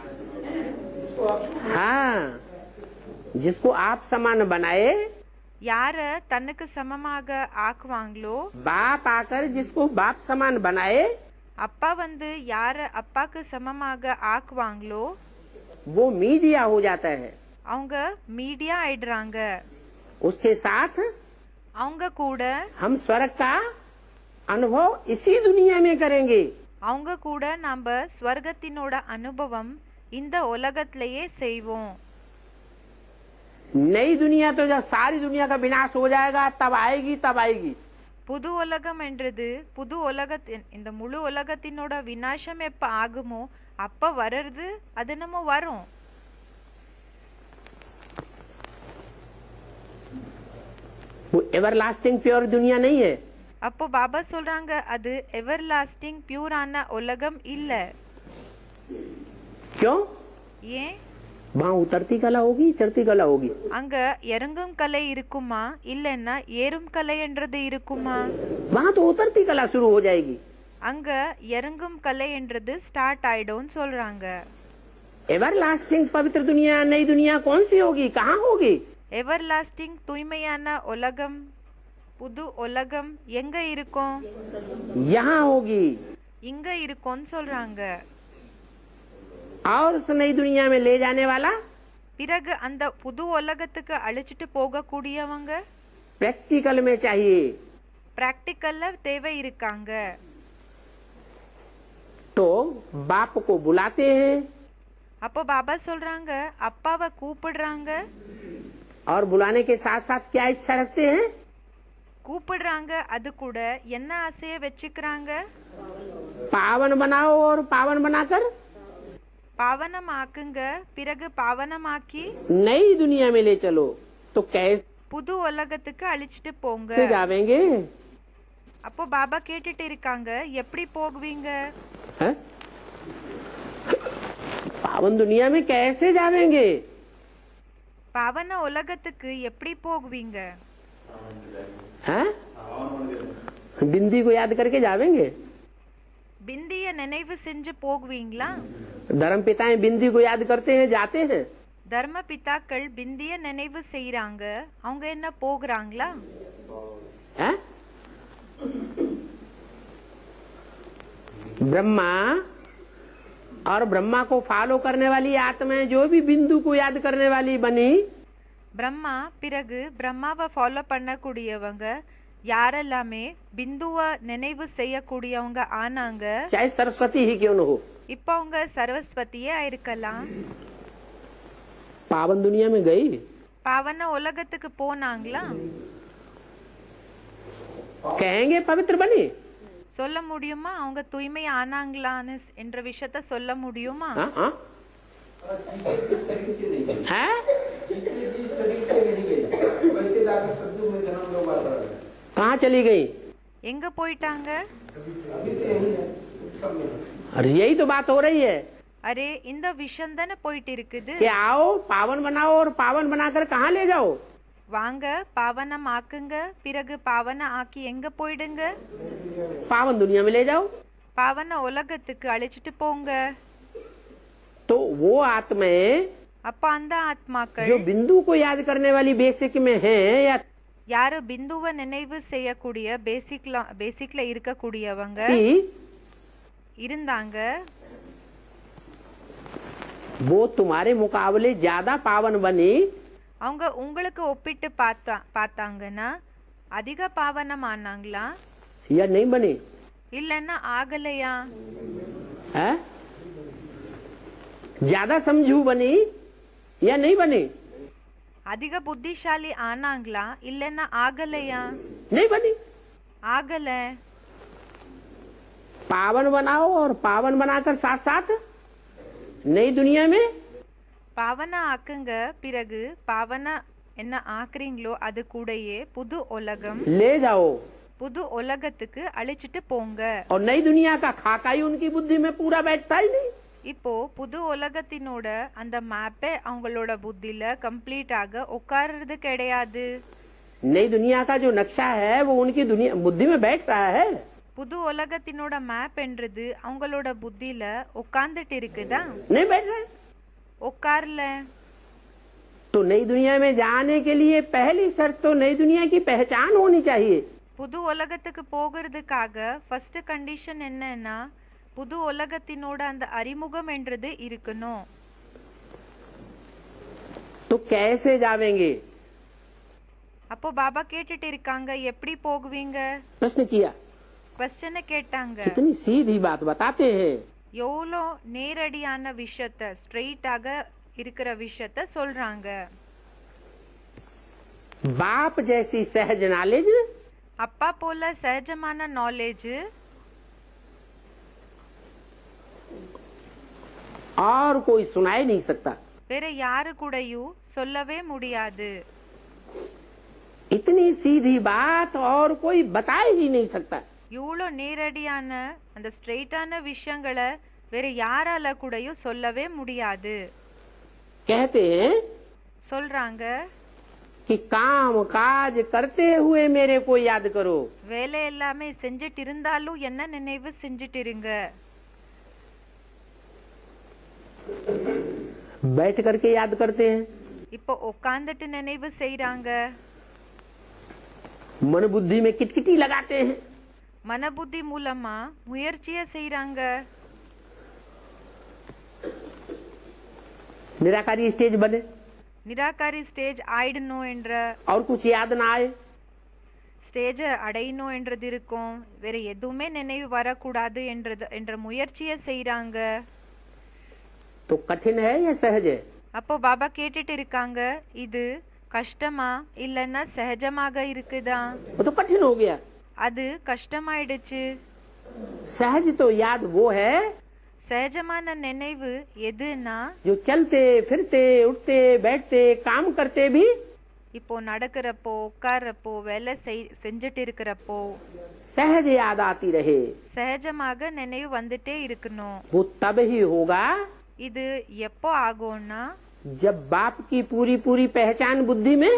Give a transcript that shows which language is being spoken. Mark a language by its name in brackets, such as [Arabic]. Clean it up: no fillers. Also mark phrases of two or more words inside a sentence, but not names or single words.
[Hindi] हाँ, जिसको आप समान बनाए, [Tamil] யார தனக்கு சமமாக ஆக்குவாங்களோ, [Hindi] बाप आकर जिसको बाप समान बनाए, [Tamil] அப்பா வந்து யார அப்பாக்கு சமமாக ஆக்குவாங்களோ [Hindi] वो मीडिया हो जाता है। [Tamil] அவங்க மீடியா ஆயிடுறாங்க। [Hindi] उसके साथ [Tamil] அவங்க கூட [Hindi] हम स्वर्ग का अनुभव इसी दुनिया में करेंगे। [Tamil] அவங்க கூட நாம ஸ்வர்கத்தினோட அனுபவம் இந்த உலகத்திலேயே செய்வோம்। [Hindi] नई दुनिया तो जब सारी दुनिया का विनाश हो जाएगा तब आएगी, तब आएगी। [Tamil] புது உலகம் என்றது புது உலகத்தின் இந்த முழு உலகத்தினோட விநாசம் எப்ப ஆகுமோ அப்ப வர்றது அது நம்ம வரும்। [Hindi] वो [English] everlasting pure [Hindi] दुनिया नहीं है। [Tamil] அப்போ பாபா சொல்றாங்க அது எவர்லாஸ்டிங் பியூரான உலகம் இல்ல. [Hindi] क्यों? [Tamil] ஏன்? [Hindi] वहाँ उतरती कला होगी, चढ़ती कला होगी। [Tamil] அங்க இறங்கும் கலை இருக்குமா இல்லன்னா ஏறும் கலைன்றது இருக்குமா? [Hindi] वहाँ तो उतरती कला शुरू हो जाएगी। [Tamil] அங்க இறங்கும் கலைன்றது ஸ்டார்ட் ஆயிடும்னு சொல்றாங்க. [Hindi] एवरलास्टिंग पवित्र दुनिया, नई दुनिया कौन सी होगी, कहाँ होगी? [Tamil] எவர்லாஸ்டிங் தூய்மையான உலகம், புது உலகம் எங்க இருக்கும்? [Hindi] यहाँ होगी। [Tamil] இங்க இருக்கும்னு சொல்றாங்க. [Hindi] और उस नई दुनिया में ले जाने वाला [Tamil] பிறகு அந்த புது உலகத்துக்கு அழைச்சிட்டு போக கூடியவங்க [Hindi] प्रैक्टिकल में चाहिए। [Tamil] பிராக்டிக்கல்ல தேவை இருக்காங்க. [Hindi] तो बाप को बुलाते हैं [Tamil] அப்போ பாபா சொல்றாங்க அப்பாவை கூப்பிடுறாங்க. [Hindi] और बुलाने के साथ साथ क्या इच्छा रखते हैं? [Tamil] கூப்பிடுறாங்க அது கூட என்ன ஆசைய வச்சுக்கிறாங்க? [Hindi] पावन बनाओ और पावन बनाकर [Tamil] பாவனம் ஆக்குங்க, பிறகு பாவனமாக்கி [Hindi] नई दुनिया में ले चलो। तो कैसे [Tamil] புது உலகத்துக்கு அழைச்சிட்டு போங்க. [Hindi] जावेंगे? [Tamil] அப்போ பாபா கேட்டுட்டு இருக்காங்க எப்படி போகுவீங்க? [Hindi] हैं? पावन दुनिया में कैसे जावेंगे? [Tamil] பாவன உலகத்துக்கு எப்படி போகுவீங்க? [Hindi] हैं? बिंदी को याद करके जावेंगे? [Tamil] பிந்திய நினைவு செஞ்சு போகுவீங்களா? [Hindi] धर्म पिताएं बिंदी को याद करते हैं, जाते हैं। [Tamil] தர்ம பிதாக்கள் பிந்திய நினைவு செய்யறாங்க, அவங்க என்ன போகிறாங்களா? [Hindi] हैं? ब्रह्मा और ब्रह्मा को फॉलो करने वाली आत्माएं जो भी बिंदु को याद करने वाली बनी, [Tamil] பிரம்மா பிறகு பிரம்மாவை ஃபாலோ பண்ணக்கூடியவங்க யாரெல்லாமே பிந்துவ நினைவு செய்யக்கூடியவங்க ஆனாங்க, [Hindi] चाहे सरस्वती ही क्यों न हो, [Tamil] இப்ப அவங்க சரஸ்வதியே இருக்கலாம். [Hindi] पावन दुनिया में गई, [Tamil] பாவன உலகத்துக்கு போனாங்களா? [Hindi] कहेंगे पवित्र बनी? [Tamil] சொல்ல முடியுமா அவங்க தூய்மை ஆனாங்களான்னு என்ற விஷயத்த சொல்ல முடியுமா? [Hindi] हाँ, हाँ? हैं? कहाँ चली गई? [Tamil] எங்க போயிட்டாங்க? [Hindi] अरे यही तो बात हो रही है [Tamil] அரே இந்த விஷயம் தானே போயிட்டு இருக்குது. [Hindi] कि आओ पावन बनाओ और पावन बनाकर कहाँ ले जाओ? [Tamil] வாங்க பாவனம் ஆக்குங்க, பிறகு பாவன ஆக்கி எங்க போயிடுங்க? [Hindi] पावन दुनिया में ले जाओ। [Tamil] பாவன உலகத்துக்கு அழைச்சிட்டு போங்க. [Hindi] तो वो आत्माएं [Tamil] அப்ப அந்த ஆத்மாக்கள் [Hindi] जो बिंदु को याद करने वाली बेसिक में है या [Tamil] யாரு பிந்துவ நினைவு செய்யக்கூடிய பேசிக்ல இருக்கக்கூடியவங்க [Hindi] थी, [Tamil] இருந்தாங்க, [Hindi] वो तुम्हारे मुकाबले ज्यादा पावन बनी [Tamil] அவங்க உங்களுக்கு ஒப்பிட்டு பார்த்தாங்கன்னா அதிக பாவனம் ஆனாங்களா [Hindi] या नहीं बनी? [Tamil] இல்லன்னா ஆகலையா? [Hindi] है? ज्यादा समझू बनी या नहीं बनी? [Tamil] அதிக புத்திசாலி ஆனாங்களா இல்லன்னா ஆகலையா? [Hindi] नहीं बनी। [Tamil] ஆகல. [Hindi] पावन बनाओ और पावन बनाकर साथ साथ नई दुनिया में [Tamil] பாவன ஆக்குங்க, பிறகு பாவன என்ன ஆக்குறீங்களோ அது கூடயே புது உலகம், [Hindi] ले जाओ [Tamil] புது உலகத்துக்கு அழைச்சிட்டு போங்க. [Hindi] और नई दुनिया का खाका ही उनकी बुद्धि में पूरा बैठता ही नहीं। [Tamil] இப்போ புது உலகத்தினோட அந்த மேப்பே அவங்களோட புத்தில கம்ப்ளீட்டாக உட்கார்றது கிடையாது. [Hindi] नई दुनिया का जो नक्शा है वो उनकी दुनिया बुद्धि में बैठ रहा है। [Tamil] புது உலகத்தினோட மேப் என்றது அவங்களோட புத்தில உட்கார்ந்துட்டு இருக்குதா? [Hindi] नहीं बैठ रहा है। [Tamil] உட்கார்ல. [Hindi] तो नई दुनिया में जाने के लिए पहली शर्त तो नई दुनिया की पहचान होनी चाहिए। [Tamil] புது உலகத்துக்கு போகிறதுக்காக [English] first condition [Tamil] என்னன்னா புது உலகத்தினோட அந்த அறிமுகம் என்றது இருக்கணும். [Hindi] तो कैसे जावेंगे? [Tamil] அப்போ பாபா கேட்டுட்டு இருக்காங்க எப்படி போகுவீங்க? [Hindi] प्रश्न किया। [Tamil] क्वेश्चन கேட்டாங்க. [Hindi] कितनी सीधी बात बताते हैं। [Tamil] எவ்வளோ நேரடியான விஷயத்த ஸ்ட்ரெயிட்டாக இருக்கிற விஷயத்த சொல்றாங்க. [Hindi] बाप जैसी सहज नॉलेज [Tamil] அப்பா போல சகஜமான நாலேஜ் [Hindi] और कोई सुना ही नहीं सकता। [Tamil] வேற யாரு கூடயும் சொல்லவே முடியாது. [Hindi] इतनी सीधी बात और कोई बता ही नहीं सकता। [Tamil] இவ்வளோ நேரடியான அந்த ஸ்ட்ரெயிட்டான விஷயங்களை வேற யாரால கூடயும் சொல்லவே முடியாது. [Hindi] कहते हैं [Tamil] சொல்றாங்க, [Hindi] कि काम काज करते हुए मेरे को याद करो। [Tamil] வேலை எல்லாமே செஞ்சுட்டு இருந்தாலும் என்ன நினைவு செஞ்சுட்டு இருங்க. [Hindi] बैठ करके याद करते हैं, [Tamil] இப்போ உட்காந்துட்டு நினைவு செய்றாங்க. [Hindi] मन बुद्धि में किटकिटी लगाते हैं, [Tamil] மனபுத்தி மூலமா முயற்சிய செய்றாங்க. [Hindi] निराकारी स्टेज बने [Tamil] நிராகாரி ஸ்டேஜ் ஆயிடணும் என்ற, [Hindi] और कुछ याद ना आए, [Tamil] ஸ்டேஜ அடையணும் என்றது இருக்கும், வேற எதுவுமே நினைவு வரக்கூடாது என்ற முயற்சிய செய்றாங்க. [Hindi] तो कठिन है या सहज है? [Tamil] அப்போ பாபா கேட்டுட்டு இருக்காங்க, இது கஷ்டமா இல்லன்னா சகஜமாக இருக்குதா? [Hindi] वो तो कठिन हो गया। [Tamil] அது கஷ்டமாயிடுச்சு. [Hindi] सहज तो याद वो है [Tamil] சகஜமான நினைவு எதுன்னா, [Hindi] जो चलते फिरते उठते बैठते काम करते भी [Tamil] இப்போ நடக்கிறப்போ உட்கார்றப்போ வேலை செஞ்சுட்டு இருக்கிறப்போ [Hindi] सहज याद आती रहे। [Tamil] சகஜமாக நினைவு வந்துட்டே இருக்கணும். [Hindi] वो तब ही होगा [Tamil] இது எப்போ ஆகும்னா, [Hindi] जब बाप की पूरी पूरी पहचान बुद्धि में